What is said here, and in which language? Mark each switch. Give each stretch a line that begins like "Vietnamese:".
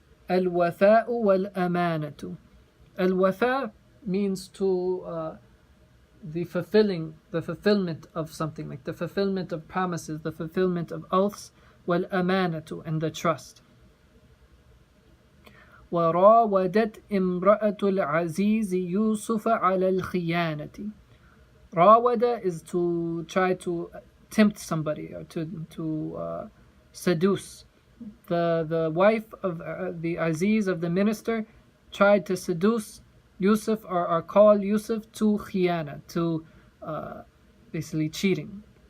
Arabic: الوفاء والأمانة.
English: Al-wafa means to the fulfillment of something, like the fulfillment of promises, the fulfillment of oaths. Wal-amanatu, and the trust.
Arabic: وراودت امرأة العزيز يوسف على الخيانة.
English: Rawada is to try to tempt somebody, or to seduce. The wife of the Aziz, of the minister, tried to seduce Yusuf, or call Yusuf to khiyana, to basically cheating.